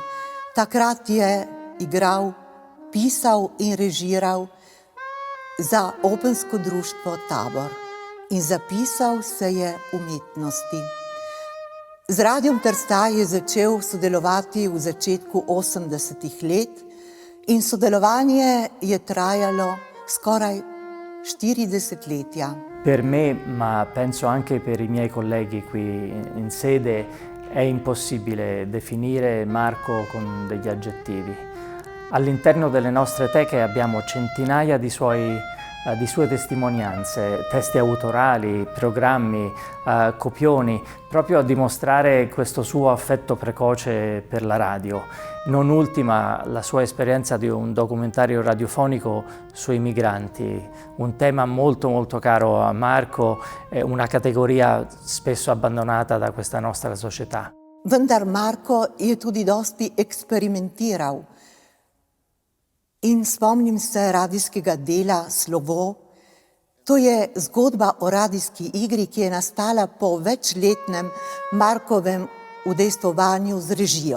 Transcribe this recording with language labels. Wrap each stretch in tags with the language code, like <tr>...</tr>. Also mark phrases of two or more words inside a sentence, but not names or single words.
<sl>Takrat je igral, pisal in režiral za Opensko društvo Tabor in zapisal se je umetnosti. Z Radiom Trsta je začel sodelovati v začetku 80-ih let in sodelovanje je trajalo skoraj 40 letja.</sl> <it>Per me, ma penso anche per i miei colleghi qui in sede, è impossibile definire Marco con degli aggettivi. All'interno delle nostre teche abbiamo centinaia di sue testimonianze, testi autorali, programmi, copioni, proprio a dimostrare questo suo affetto precoce per la radio. Non ultima la sua esperienza di un documentario radiofonico sui migranti, un tema molto molto caro a Marco, una categoria spesso abbandonata da questa nostra società.</it> <sl>Vendar Marko je tudi dosti eksperimentiral. In spomnim se radijskega dela Slovo. To je zgodba o radijski igri, ki je nastala po večletnem Markovem udejstvovanju z režijo.</sl>